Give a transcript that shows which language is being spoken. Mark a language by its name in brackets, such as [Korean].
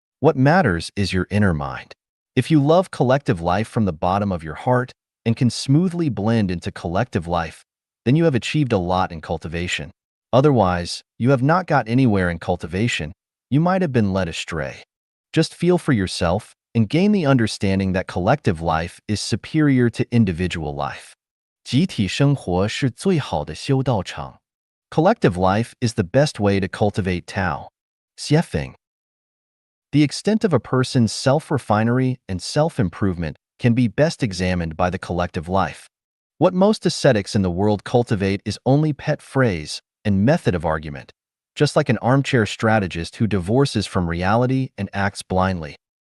[English] What matters is your inner mind. If you love collective life from the bottom of your heart and can smoothly blend into collective life, then you have achieved a lot in cultivation. Otherwise, you have not got anywhere in cultivation. You might have been led astray. Just feel for yourself and gain the understanding that collective life is superior to individual life. [Chinese] 集体生活是最好的修道场. [English] Collective life is the best way to cultivate Tao. Xiefeng. The extent of a person's self-refinery and self-improvement can be best examined by the collective life. What most ascetics in the world cultivate is only pet phrase and method of argument, just like an armchair strategist who divorces from reality and acts blindly.